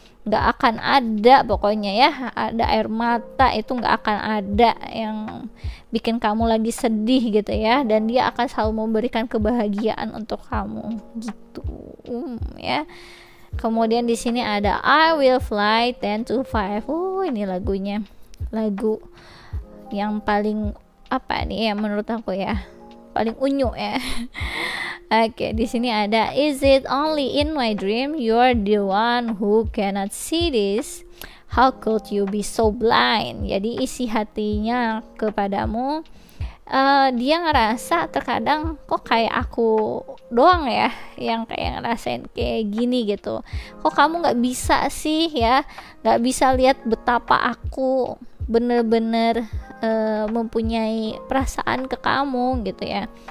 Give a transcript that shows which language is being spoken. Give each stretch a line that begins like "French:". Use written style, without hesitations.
Indonesian: Gak akan ada pokoknya ya, ada air mata itu gak akan ada yang bikin kamu lagi sedih gitu ya, dan dia akan selalu memberikan kebahagiaan untuk kamu gitu ya. Kemudian di sini ada
English: I will fly 10 to 5.
Indonesian: Ini lagunya, lagu yang paling apa nih ya menurut aku ya, paling unyu ya. Oke, di sini ada
English: is it only in my dream you're the one who cannot see this, how could you be so blind.
Indonesian: Jadi isi hatinya kepadamu, dia ngerasa terkadang kok kayak aku doang ya yang kayak ngerasain kayak gini gitu, kok kamu nggak bisa sih ya, nggak bisa lihat betapa aku bener-bener mempunyai perasaan ke kamu gitu ya.